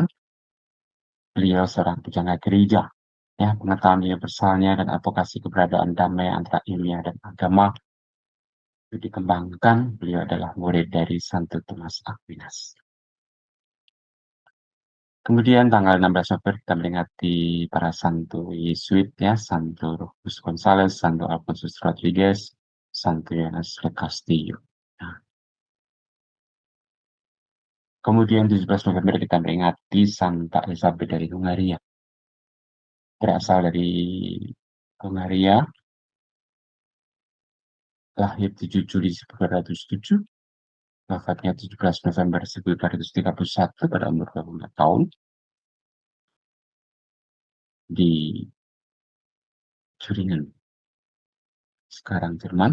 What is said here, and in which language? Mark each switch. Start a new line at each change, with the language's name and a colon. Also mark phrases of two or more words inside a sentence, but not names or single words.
Indonesian: Beliau seorang pujangga gereja. Ya, pengetahuan universalnya dan advokasi keberadaan damai antara ilmiah dan agama itu dikembangkan. Beliau adalah murid dari Santo Thomas Aquinas. Kemudian tanggal 16 November kita memperingati para Santo Yesuit, ya, Santo Rufus Gonzalez, Santo Alfonso Rodriguez, Santo Yohanes de Castillo. Nah, kemudian 17 November kita memperingati Santa Elizabeth dari Hungaria. Berasal dari Hungaria, lahir 7 Juli 1907, wafatnya 17 November 1931 pada umur 24 tahun di Turingen, sekarang Jerman.